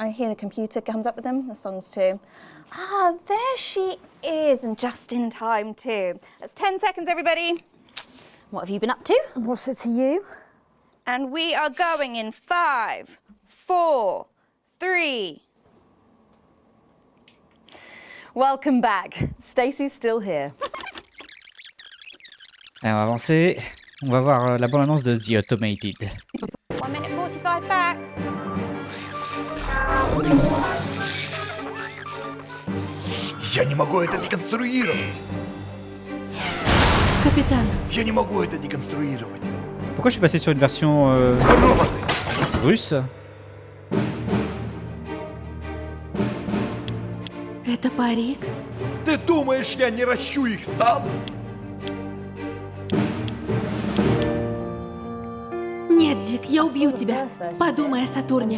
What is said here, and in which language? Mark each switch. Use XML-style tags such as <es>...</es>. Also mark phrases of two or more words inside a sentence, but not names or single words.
<en>I hear the computer comes up with them, the songs too. Ah, there she is, and just in time too. That's 10 seconds, everybody. What have you been up to? What's it to you? And we are going in 5, 4, 3. Welcome back. Stacey's still here.</en> <fr>Alors, on va avancer. On va voir la bande-annonce de The Automated.</fr> <en>1 minute 45 back.</en> <ru>Я не могу это деконструировать. Капитан. Я не могу это деконструировать.</ru> <fr>Pourquoi je suis passé sur une version russe?</fr> <ru>Это парик? Ты думаешь, я не ращу их сам? Нет, Дик, я убью тебя. Подумай о Сатурне.</ru>